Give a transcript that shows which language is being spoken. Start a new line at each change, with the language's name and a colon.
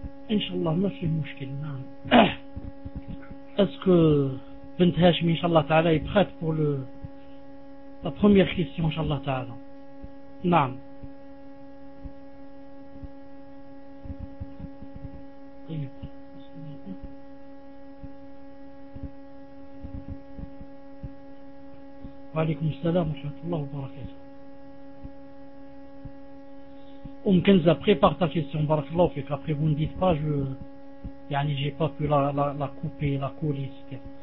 Arabic: Inch'Allah, ma fi mushkil.
French: Est-ce que Bint Hashim, inshallah ta'ala, est prête pour la première question, inshallah ta'ala. Naam.
Arabic: طيب وعليكم السلام ورحمة الله وبركاته.
French: أم كنزة prépare ta question
Arabic: بارك الله فيك.
French: Après vous ne dites pas je يعني j'ai pas pu la couper la coller etc.